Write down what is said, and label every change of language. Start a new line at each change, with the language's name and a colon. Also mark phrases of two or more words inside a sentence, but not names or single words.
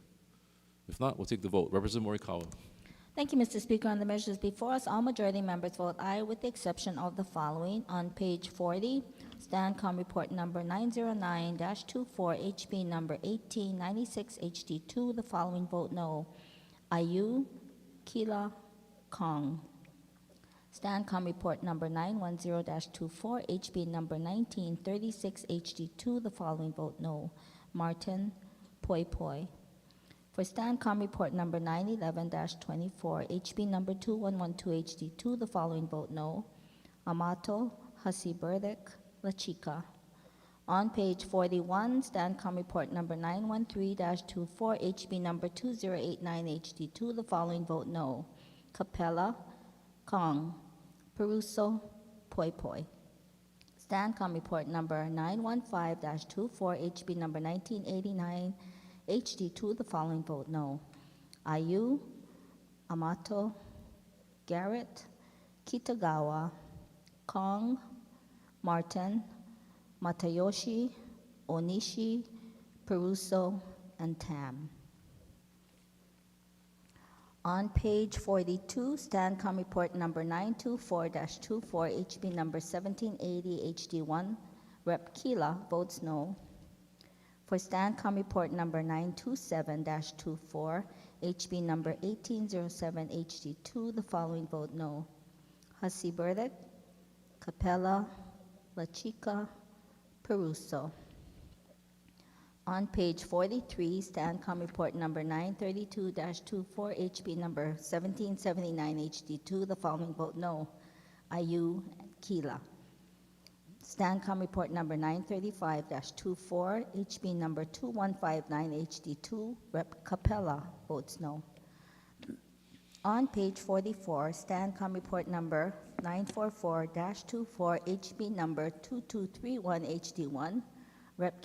English: If not, we'll take the vote. Representative Morikawa. Thank you, Mr. Speaker. On the measures before us, all majority members vote aye with the exception of the following. On page 40, STANCOM report number 909-24, HB number 1896, HD2, the following vote no. Ayu, Kila, Kong. STANCOM report number 910-24, HB number 1936, HD2, the following vote no. Martin, Poi Poi. For STANCOM report number 911-24, HB number 2112, HD2, the following vote no. Amato, Hasi Burdick, La Chica. On page 41, STANCOM report number 913-24, HB number 2089, HD2, the following vote no. Capella, Kong. Peruso, Poi Poi. STANCOM report number 915-24, HB number 1989, HD2, the following vote no. Ayu, Amato, Garrett, Kitagawa, Kong, Martin, Matayoshi, Onishi, Peruso, and Tam. On page 42, STANCOM report number 924-24, HB number 1780, HD1, Rep. Kila votes no. For STANCOM report number 927-24, HB number 1807, HD2, the following vote no. Hasi Burdick, Capella, La Chica, Peruso. On page 43, STANCOM report number 932-24, HB number 1779, HD2, the following vote no. Ayu, Kila. STANCOM report number 935-24, HB number 2159, HD2, Rep. Capella votes no. On page 44, STANCOM report number 944-24, HB number 2231, HD1, Rep.